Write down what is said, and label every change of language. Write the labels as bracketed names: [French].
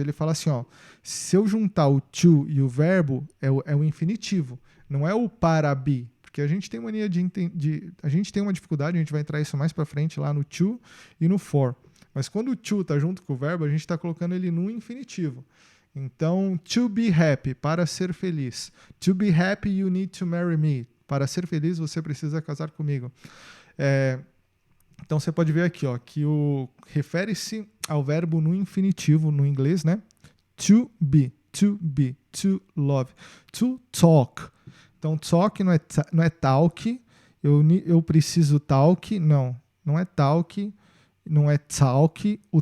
[Portuguese] Ele fala assim, ó, se eu juntar o to e o verbo, é o infinitivo, não é o para be. Porque a gente tem mania a gente tem uma dificuldade, a gente vai entrar isso mais para frente lá no to e no for. Mas quando o to está junto com o verbo, a gente está colocando ele no infinitivo. Então, [English] to be happy, [Portuguese] para ser feliz. [English] To be happy, you need to marry me. [Portuguese] Para ser feliz, você precisa casar comigo. Então, você pode ver aqui, ó, que refere-se ao verbo no infinitivo, no inglês, né? [English] To be, to love, to talk. [Portuguese] Então, talk não é talk, eu preciso talk, não é talk, não é talk.